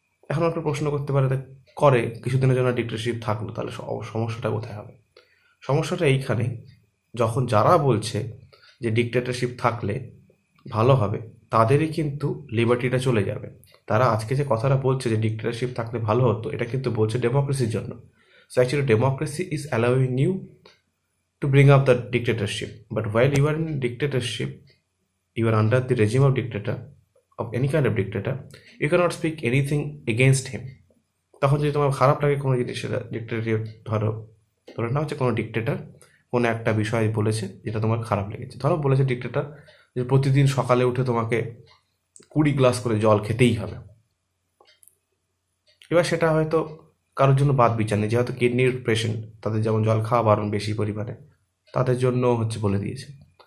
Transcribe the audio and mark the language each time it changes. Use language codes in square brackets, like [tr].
[bn] এখন একটা প্রশ্ন করতে পারে, করে কিছুদিনের জন্য ডিক্টেটরশিপ থাকলো, তাহলে সমস্যাটা কোথায় হবে? সমস্যাটা এইখানে, যখন যারা বলছে যে ডিক্টেটরশিপ থাকলে ভালো হবে, তাদেরই কিন্তু লিবার্টিটা চলে যাবে। তারা আজকে যে কথাটা বলছে যে ডিক্টেটরশিপ থাকলে ভালো হতো, এটা কিন্তু বলছে ডেমোক্রেসির জন্য। [en] So actually democracy is allowing you to bring up the dictatorship, but while you are in dictatorship, you are under the regime of dictator, of any kind of dictator, you cannot speak anything against him. [bn] তখন যদি তোমার খারাপ লাগে কোনো জিনিস, সেটা dictator, ধরো না হচ্ছে কোনো ডিক্টেটর কোনো একটা বিষয় বলেছে যেটা তোমার খারাপ লেগেছে। ধরো বলেছে ডিক্টেটর যে প্রতিদিন সকালে উঠে তোমাকে 20 গ্লাস করে জল খেতেই হবে। এবার সেটা হয়তো কারোর জন্য বাদ বিচার নেই, যেহেতু কিডনির পেশেন্ট, তাদের যেমন জল খাওয়া বারণ বেশি পরিমাণে, তাদের জন্য হচ্ছে বলে দিয়েছে।